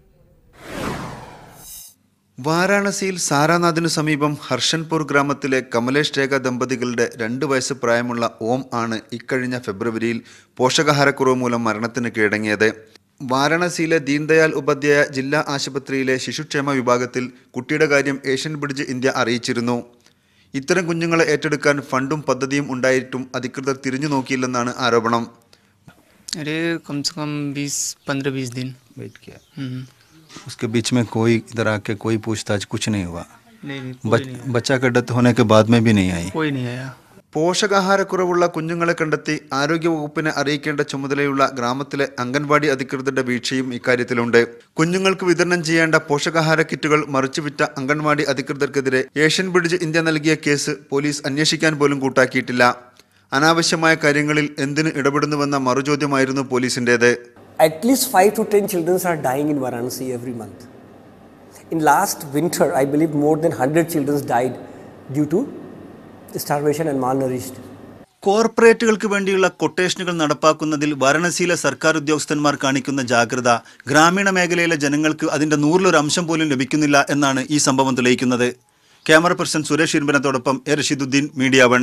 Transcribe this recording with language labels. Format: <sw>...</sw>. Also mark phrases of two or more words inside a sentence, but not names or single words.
<ml>വാരാണസിയിൽ സാരാനാഥിനു സമീപം ഹർഷൻപൂർ ഗ്രാമത്തിലെ കമലേഷ് രേഖ ദമ്പതികളുടെ 2 വയസ്സ് പ്രായമുള്ള ഓം ആണ് ഇക്കഴിഞ്ഞ ഫെബ്രുവരിയിൽ പോഷകാഹാരക്കുറവ് മൂലം മരണത്തിന് കീഴടങ്ങിയത്. വാരാണസിയിലെ ദീൻദയാൽ ഉപാധ്യായ ജില്ലാ ആശുപത്രിയിലെ ശിശുക്ഷേമ വിഭാഗത്തിൽ കുട്ടിയുടെ കാര്യം ഏഷ്യൻ ബ്രിഡ്ജ് ഇന്ത്യ അറിയിച്ചിരുന്നു. ഇത്തരം കുഞ്ഞുങ്ങളെ ഏറ്റെടുക്കാൻ ഫണ്ടും പദ്ധതിയും ഉണ്ടായിട്ടും അധികൃതർ തിരിഞ്ഞു നോക്കിയില്ലെന്നാണ് ആരോപണം.</ml> <hi>उसके बीच में कोई इधर आके कोई पूछताछ कुछ नहीं हुआ. बच्चा का डेथ होने के बाद में भी नहीं आई. कोई नहीं आया.</hi> <ml>പോഷകാഹാരക്കുറവുള്ള കുഞ്ഞുങ്ങളെ കണ്ടെത്തി ആരോഗ്യവകുപ്പിനെ അറിയിക്കേണ്ട ചുമതലയുള്ള ഗ്രാമത്തിലെ അംഗൻവാടി അധികൃതരുടെ വീഴ്ചയും ഇക്കാര്യത്തിലുണ്ട്. കുഞ്ഞുങ്ങൾക്ക് വിതരണം ചെയ്യേണ്ട പോഷകാഹാര കിറ്റുകൾ മറിച്ചുവിറ്റ അംഗൻവാടി അധികൃതർക്കെതിരെ ഏഷ്യൻ ബ്രിഡ്ജ് ഇന്ത്യ നൽകിയ കേസ് പോലീസ് അന്വേഷിക്കാൻ പോലും കൂട്ടാക്കിയിട്ടില്ല. അനാവശ്യമായ കാര്യങ്ങളിൽ എന്തിന് ഇടപെടുന്നുവെന്ന മറുചോദ്യമായിരുന്നു പോലീസിന്റേത്.</ml> <en>At least 5 to 10 children are dying in Varanasi every month. In last winter, I believe more than 100 children died due to starvation and malnourished.</en> <ml>കോർപ്പറേറ്റുകൾക്ക് വേണ്ടിയുള്ള കൊട്ടേഷനുകൾ നടപ്പാക്കുന്നതിൽ വാരണസിയിലെ സർക്കാർ ഉദ്യോഗസ്ഥന്മാർ കാണിക്കുന്ന ജാഗ്രത ഗ്രാമീണ മേഖലയിലെ ജനങ്ങൾക്ക് അതിന്റെ 100-1 അംശം പോലും ലഭിക്കുന്നില്ല എന്നാണ് ഈ സംഭവം തെളിയിക്കുന്നത്. ക്യാമറ പേഴ്സൺ സുരേഷ് ഇർമ്പനത്തോടൊപ്പം എ റഷീദുദ്ദീൻ, മീഡിയ 1.</ml>